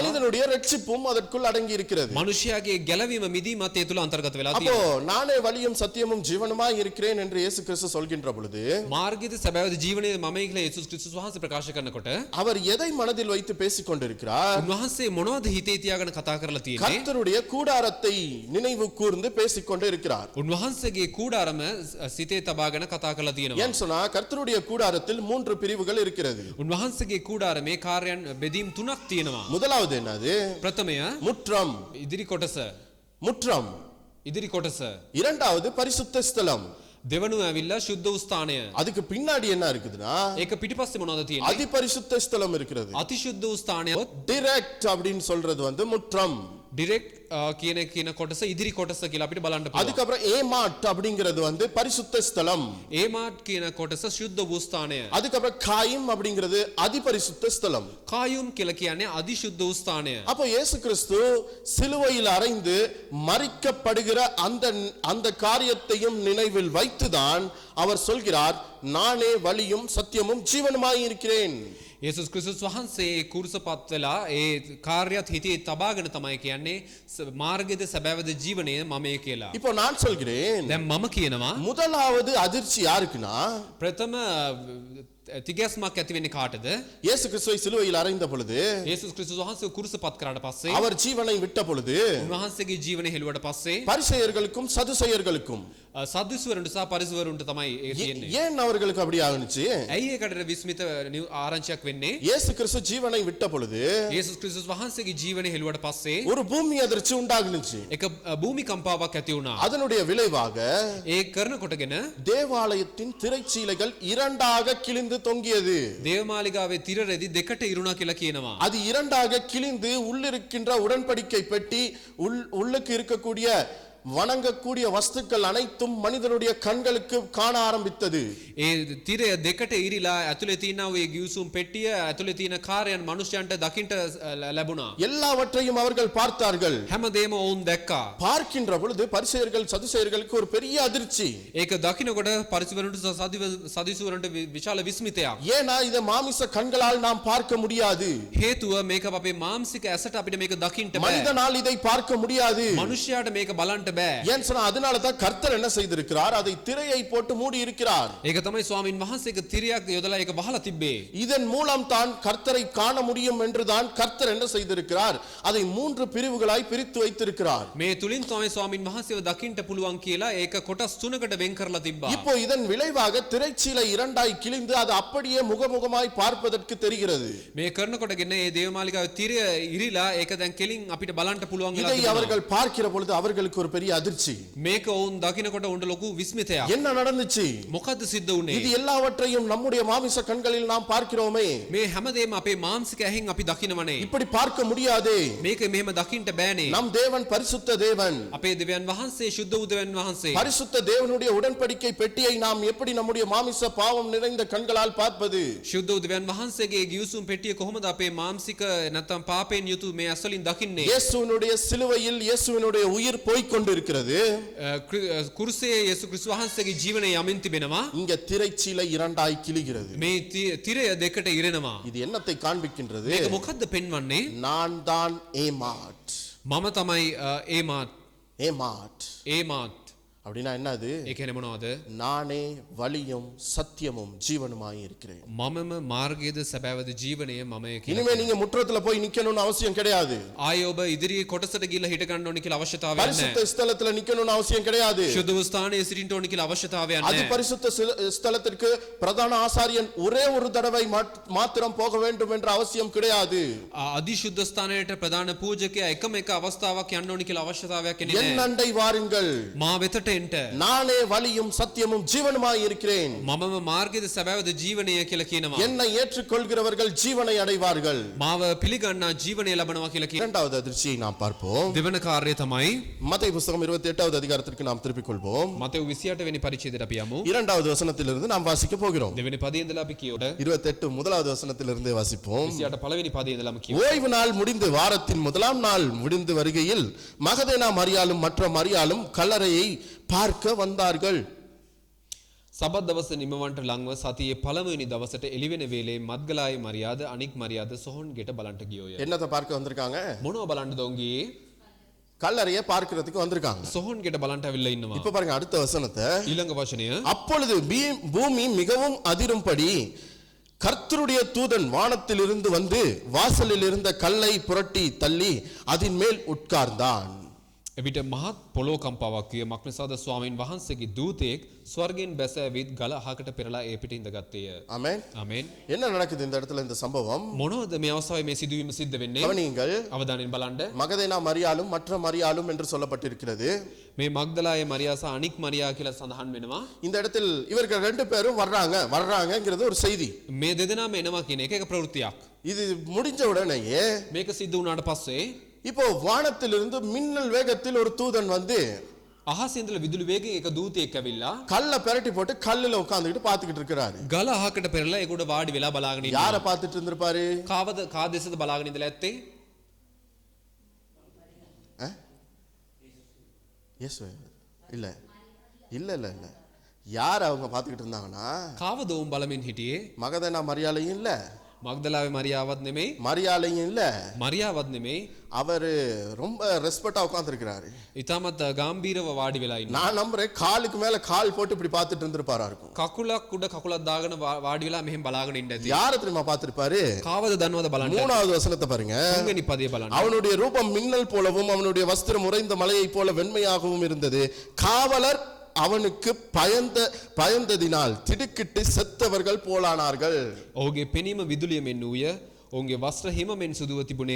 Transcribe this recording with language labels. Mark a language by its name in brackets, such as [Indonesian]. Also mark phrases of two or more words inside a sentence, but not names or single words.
[Tamil] மனிதனுடைய ரட்சிப்பும் அதற்குள் அடங்கி இருக்கிறது. [Sinhala] මනුෂ්‍යයාගේ ගැලවීම මිදීමත් ඒ තුළ අන්තර්ගත වෙලා [Tamil] அப்போ [Sinhala] තියෙනවා. [Tamil] நானே வழியும் சத்தியமும் ஜீவனுமாய் இருக்கிறேன் என்று இயேசு கிறிஸ்து சொல்கின்ற பொழுது [Sinhala] මාර්ගයේද සැබෑවද ජීවනයේද මමයි කියලා යේසුස් ක්‍රිස්තුස් වහන්සේ ප්‍රකාශ කරනකොට [Tamil] அவர் எதை மனதில் வைத்து பேசிக் கொண்டிருக்கிறார்? [Sinhala] උන්වහන්සේ මොනවද හිතේ තියාගෙන කතා කරලා තියෙන්නේ? [Tamil] கர்த்தருடைய கூடாரத்தை நினைவு கூர்ந்து பேசிக் கொண்டு இருக்கிறார். [Sinhala] උන්වහන්සේගේ කූඩාරම සිතේ තබාගෙන කතා කරලා තියෙනවා. [Tamil] ஏன் சொன்னா கர்த்தருடைய கூடாரத்தில் 3 பிரிவுகள் இருக்கிறது. [Sinhala] උන්වහන්සේගේ කූඩාරමේ කාර්යයන් බෙදීම් 3ක් තියෙනවා. [Tamil] முதலாவது என்னது? [Sinhala] ප්‍රථමය [Tamil] முற்றம். [Sinhala] ඉදිරි කොටස. [Tamil] முற்றம். [Sinhala] ඉදිරි කොටස. [Tamil] இரண்டாவது பரிசுத்த ஸ்தலம். [Sinhala] දෙවනුව ඇවිල්ලා ශුද්ධ වූ ස්ථානය. [Tamil] அதுக்கு பின்னாடி என்ன இருக்குதுன்னா [Sinhala] ඒක පිටිපස්සේ මොනවද තියෙන්නේ? [Tamil] அதிபரிசுத்த ஸ்தலம் இருக்கிறது. [Sinhala] අතිශුද්ධ වූ ස්ථානය. [Tamil] டைரக்ட் அப்படின்னு சொல்றது வந்து முற்றம். [Sinhala] ඩිරෙක්ට් කියන කොටස ඉදිරි කොටස කියලා අපිට බලන්න පුළුවන්. [Tamil] அதுக்கப்புறம் ஏமாட் அப்படிங்கிறது வந்து பரிசுத்த ஸ்தலம். [Sinhala] ඒමාට් කියන කොටස ශුද්ධ වූ ස්ථානය. [Tamil] அதுக்கப்புறம் காயும் அப்படிங்கிறது அதிபரிசுத்த ஸ்தலம். [Sinhala] කායුම් කියලා කියන්නේ අදිශුද්ධ වූ ස්ථානය. [Tamil] அப்போ இயேசு கிறிஸ்து சிலுவையில் அறைந்து மரிக்கப்படுகிற அந்த காரியத்தையும் நினைவில் வைத்துதான் அவர் சொல்கிறார் நானே வழியும் சத்தியமும் ஜீவனுமாய் இருக்கிறேன். [Sinhala] යේසුස් ක්‍රිස්තුස් වහන්සේ කුරුසපත් වෙලා ඒ කාර්යයත් හිතේ තබාගෙන තමයි කියන්නේ මාර්ගයේද සැබෑවද ජීවනයේ මමයි කියලා. [Tamil] இப்போ நான் சொல்கிறேன். [Sinhala] දැන් මම කියනවා [Tamil] முதலாவது அதிர்ச்சி யாருக்குன்னா [Sinhala] ප්‍රථම තිගැස්මක් ඇති වෙන්නේ කාටද? [Tamil] இயேசு கிறிஸ்துவை சிலுவையில் அறைந்த பொழுது [Sinhala] යේසුස් ක්‍රිස්තුස් වහන්සේ කුරුසපත් කරාට පස්සේ [Tamil] அவர் ஜீவனை விட்ட பொழுது [Sinhala] උන්වහන්සේගේ ජීවනය හෙළුවට පස්සේ [Tamil] பரிசேயர்களுக்கும் சதுசேயர்களுக்கும் [Sinhala] සද්දුස්වරුන්ට සහ පරිසවරුන්ට තමයි ඒක තියෙන්නේ. [Tamil] ஏன் அவர்களுக்கு அப்படி ஆகுனுச்சு? [Sinhala] ඇයි ඒකට විස්මිත ආරංචියක් වෙන්නේ? [Tamil] இயேசு கிறிஸ்து ஜீவனை விட்ட பொழுது [Sinhala] යේසුස් ක්‍රිස්තුස් වහන්සේගේ ජීවනය හෙළුවට පස්සේ [Tamil] ஒரு பூமி அதிர்ச்சி உண்டாகுனுச்சு. [Sinhala] එක භූමිකම්පාවක් ඇති වුණා. [Tamil] அதனுடைய விளைவாக [Sinhala] ඒ කරනකොටගෙන [Tamil] தேவாலயத்தின் திரைச்சீலைகள் இரண்டாக கிழிந்து தொங்கியது. [Sinhala] දේවමාලිගාවේ තිර රෙදි දෙකට ඉරුණා කියලා කියනවා. [Tamil] அது இரண்டாக கிழிந்து உள்ளிருக்கின்ற உடன்படிக்கை பெட்டி உள்ளுக்கு இருக்கக்கூடிய வணங்கக்கூடிய வஸ்துக்கள் அனைத்தும் மனிதனுடைய கண்களுக்கு காண ஆரம்பித்தது. [Sinhala] ඒ තිරය දෙකට ඉරිලා ඇතුලේ තියෙන ඔය ගිවිසුම් පෙට්ටිය ඇතුලේ තියෙන කාර්යයන් මනුෂ්‍යයන්ට දකින්න ලැබුණා. [Tamil] எல்லாவற்றையும் அவர்கள் பார்த்தார்கள். [Sinhala] හැමදේම ඔවුන් දැක්කා. [Tamil] பார்க்கின்ற பொழுது பரிசேயர்கள் சதுசேயர்களுக்கு ஒரு பெரிய அதிர்ச்சி. [Sinhala] ඒක දකින්නකොට පරිසවරුන්ට සදිසවරුන්ට විශාල විස්මිතයක්. [Tamil] ஏனா இத மாமிச கண்களால் நாம் பார்க்க முடியாது. [Sinhala] හේතුව මේක අපේ මානසික ඇසට අපිට මේක දකින්න බෑ. [Tamil] மனிதனால் இதை பார்க்க முடியாது. [Sinhala] මනුෂ්‍යයාට මේක බලන්න බෑ. [Tamil] ஏன் சொன்னா அதனால தான் கர்த்தர் என்ன செய்திருக்கிறார்? அதை திரையை போட்டு மூடி இருக்கிறார். [Sinhala] ඒක තමයි ස්වාමින් වහන්සේගේ තිරයක් යොදලා ඒක වහලා තිබ්බේ. [Tamil] இதன் மூலம் தான் கர்த்தரை காண முடியும் என்று தான் கர்த்தர் என்ன செய்திருக்கிறார்? அதை மூன்று பிரிவுகளாய் பிரித்து வைத்திருக்கிறார். [Sinhala] මේ තුලින් තමයි ස්වාමින් වහන්සේව දකින්න පුළුවන් කියලා ඒක කොටස් තුනකට වෙන් කරලා තිබ්බා. [Tamil] இப்போ இதன் விளைவாக திரைச்சீலை இரண்டாய் கிழிந்து அது அப்படியே முகமுகமாய் பார்ப்பதற்கு தெரிகிறது. [Sinhala] මේ කරනකොටගෙන මේ දේවමාලිගාවේ තිරය ඉරිලා ඒක දැන් කෙලින් අපිට බලන්න පුළුවන් වෙලා [Tamil] இதை [Sinhala] තිබුණා. [Tamil] அவர்கள் பார்க்கிற பொழுது அவர்களுக்கு ஒரு பெரிய அதிர்ச்சி. [Sinhala] මේක ඔවුන් දකින්නකොට උන්ට ලොකු විස්මිතයක්. [Tamil] என்ன நடந்துச்சு? [Sinhala] මොකද්ද සිද්ධ වුනේ? [Tamil] இது எல்லாவற்றையும் நம்முடைய மாமிச கண்களில் நாம் பார்க்கிறோமே. [Sinhala] මේ හැමදේම අපේ මානසික ඇහෙන් අපි දකින්නවනේ. [Tamil] இப்படி பார்க்க முடியாதே. [Sinhala] මේක මෙහෙම දකින්න බෑනේ. [Tamil] நம் தேவன் பரிசுத்த தேவன். [Sinhala] අපේ දෙවියන් වහන්සේ ශුද්ධ වූ දෙවියන් වහන්සේ. [Tamil] பரிசுத்த தேவனுடைய உடன்படிக்கை பெட்டியை நாம் எப்படி நம்முடைய மாமிச பாவம் நிறைந்த கண்களால் பார்ப்பது? [Sinhala] ශුද්ධ වූ දෙවියන් වහන්සේගේ ගිවිසුම් පෙට්ටිය කොහොමද අපේ මානසික නැත්නම් පාපයෙන් යුතු මේ අසලින් දකින්නේ? [Tamil] இயேசுவினுடைய சிலுவையில் இயேசுவினுடைய உயிர் போய்க் கொண்டிருக்கிறது. [Sinhala] කුරුසේ යේසු ක්‍රිස්තුස් වහන්සේගේ ජීවනය යමින් තිබෙනවා. [Tamil] இங்க திரைச்சீலை இரண்டாய் கிழிகிறது. [Sinhala] මේ තිරය දෙකට ඉරෙනවා. [Tamil] இது என்னத்தை காண்பிக்கின்றது? [Sinhala] මේක මොකද්ද පෙන්වන්නේ? [Tamil] நான் தான் ஏமாட். [Sinhala] මම තමයි ඒමාත්. [Tamil] ஏமாட் அப்படின்னா என்னது? [Sinhala] ඒ කියන්නේ මොනවද? [Tamil] நானே வழியும் சத்தியமும் ஜீவனுமாய் இருக்கிறேன். [Sinhala] මමම මාර්ගයේද සැබෑවද ජීවනය මමයි කියලා. [Tamil] இனிமே நீங்க முற்றத்துல போய் நிக்கணும்னு அவசியம் கிடையாது. [Sinhala] ආයේ ඔබ ඉදිරියේ කොටසට ගිහලා හිට ගන්න ඕනි කියලා අවශ්‍යතාවයක් [Tamil] பரிசுத்த [Sinhala] නැහැ. [Tamil] ஸ்தலத்துல நிக்கணும்னு அவசியம் கிடையாது. [Sinhala] ශුද්ධ වූ ස්ථානයේ සිටින්න ඕනි කියලා අවශ්‍යතාවයක් [Tamil] அது [Sinhala] නැහැ. [Tamil] பரிசுத்த ஸ்தலத்திற்கு பிரதான ஆசாரியன் ஒரே ஒரு தடவை மாத்திரம் போக வேண்டும் என்ற அவசியம் கிடையாது. [Sinhala] අධිශුද්ධ ස්ථානයට ප්‍රධාන පූජකයා එකම එක අවස්ථාවක් යන්න ඕනි කියලා අවශ්‍යතාවයක් [Tamil] என் [Sinhala] නැහැ. [Tamil] அண்டை வாருங்கள், [Sinhala] මා වෙතට එන්න. [Tamil] நானே வழியும் சத்தியமும் ஜீவனுமாய் இருக்கிறேன். [Sinhala] මමම මාර්ගයේද සැබෑවද ජීවනය කියලා කියනවා. [Tamil] என்னை ஏற்றுக்கொள்கிறவர்கள் ஜீவனை அடைவார்கள். [Sinhala] මාව පිළිගන්නා ජීවනය ලබනවා කියලා කියනවා. [Tamil] இரண்டாவது அதிர்ச்சியை நாம் பார்ப்போம். [Sinhala] දෙවන කාර්යය තමයි [Tamil] மத்தேயு புத்தகம் 28வது அதிகாரத்திற்கு நாம் திருப்பிக் கொள்வோம். [Sinhala] මතෙව් 28 වෙනි පරිච්ඡේදයට අපි යමු. [Tamil] இரண்டாவது வசனத்திலிருந்து நாம் வாசிக்க போகிறோம். [Sinhala] දෙවෙනි පදයේ ඉඳලා අපි කියවුද [Tamil] 28 முதலாவது வசனத்திலிருந்து வாசிப்போம். [Sinhala] 28 පළවෙනි පදයේ ඉඳලාම කියවුද. [Tamil] ஓய்வு நாள் முடிந்து வாரத்தின் முதலாம் நாள் முடிந்து வருகையில் மகதேனா மரியாளும் மற்ற மரியாளும் கல்லறையை பார்க்க வந்தார்கள். [Sinhala] සබත් දවස නිමවන්ට ලංව සතියේ පළමුවෙනි දවසට එළිවෙන වේලේ මත්ගලායි මරියාද අනික් මරියාද සොහොන් ගෙට බලන්ට ගියෝය. [Tamil] என்னத்தை பார்க்க வந்திருக்காங்க? [Sinhala] මොනව බලන්නද ඔවුන් ගියේ? [Tamil] கல்லறையை பார்க்கிறதுக்கு வந்திருக்காங்க. [Sinhala] සොහොන් ගෙට බලන්ට අවිල්ලා ඉන්නවා. [Tamil] இப்ப பாருங்க அடுத்த வசனத்தை. [Sinhala] ඊළඟ වචනය [Tamil] அப்பொழுது பூமி மிகவும் அதிரும்படி கர்த்தருடைய தூதன் வானத்திலிருந்து வந்து வாசலில் இருந்த கல்லை புரட்டி தள்ளி அதின் மேல் உட்கார்ந்தான். [Sinhala] එවිට මහත් පොළොව කම්පාවක් විය. මක්නිසාද ස්වාමීන් වහන්සේගේ දූතයෙක් ස්වර්ගයෙන් බැස ඇවිත් ගල අහකට පෙරලා ඒ පිට ඉඳගත්තේය. [Tamil] ஆமென். [Sinhala] ආමෙන්. [Tamil] என்ன நடக்குது இந்த இடத்துல இந்த சம்பவம்? [Sinhala] මොනවද මේ අවස්ථාවේ මේ සිදුවීම සිද්ධ වෙන්නේ? [Tamil] கவனியுங்கள். [Sinhala] අවධානයෙන් බලන්න. [Tamil] மகதேனா மரியாளும் மற்ற மரியாளும் என்று சொல்லப்பட்டிருக்கிறது. [Sinhala] මේ මග්දලායේ මරියා සහ අනික් මරියා කියලා සඳහන් වෙනවා. [Tamil] இந்த இடத்தில் இவர்கள் ரெண்டு பேரும் வர்றாங்கங்கிறது ஒரு செய்தி. [Sinhala] මේ දෙදෙනාම එනවා කියන එක ප්‍රවෘත්තියක්. [Tamil] இது முடிஞ்ச உடனேயே [Sinhala] මේක සිද්ධ වුණාට පස්සේ [Tamil] இப்போ வானத்திலிருந்து மின்னல் வேகத்தில் ஒரு தூதன் வந்து [Sinhala] අහසේ ඉඳලා විදුලි වේගයෙන් එක දූතයෙක් ඇවිල්ලා [Tamil] கல்ல பெரட்டி போட்டு கல்லுல உட்கார்ந்துட்டு பாத்துக்கிட்டு இருக்கிறாரு. [Sinhala] ගල අහකට පෙරලා ඒකට වාඩි වෙලා බලාගෙන ඉන්නවා. [Tamil] யாரை பார்த்துட்டு இருந்திருப்பாரு? [Sinhala] කා දෙසද බලාගෙන ඉඳලා ඇත්තේ? [Tamil] இயேசு இல்ல இல்ல இல்ல இல்ல யார் அவங்க பார்த்துக்கிட்டு இருந்தாங்கன்னா [Sinhala] කාවද උන් බලමින් හිටියේ? [Tamil] மகதேனா மரியாளையும் இல்ல [Sinhala] මග්දලාවේ මරියාවත් නෙමෙයි [Tamil] மரியாளையும் இல்ல, [Sinhala] මරියාවත් නෙමෙයි [Tamil] அவரு ரொம்ப ரெஸ்பெக்டா உட்கார்ந்திருக்கிறாரு. [Sinhala] ඊටමත් ගාම්භීරව වාඩි වෙලා ඉන්නවා. [Tamil] நான் நம்புறேன் காலுக்கு மேல கால் போட்டு இப்படி பார்த்துட்டு இருந்திருப்பாரா இருக்கும். [Sinhala] කකුලක් උඩ කකුලක් දාගෙන වාඩි වෙලා මෙහෙම බලාගෙන ඉන්න ඇති. [Tamil] யார தெரியுமா பார்த்திருப்பாரு? [Sinhala] කාවද දන්නවද බලන්න. [Tamil] 3வது வசனத்தை பாருங்க. [Sinhala] තුන්වෙනි පදේ බලන්න. [Tamil] அவனுடைய ரூபம் மின்னல் போலவும் அவனுடைய வஸ்திரம் உறைந்த மலையைப் போல வெண்மையாகவும் இருந்தது. காவலர் அவனுக்கு பயந்ததினால் திடுக்கிட்டு செத்தவர்கள் போலானார்கள். [Sinhala] ඔහුගේ පෙනීම විදුලිය මෙන් වූය. ඔවුන්ගේ වස්ත්‍ර හිම මෙන් සුදුව තිබුණේය.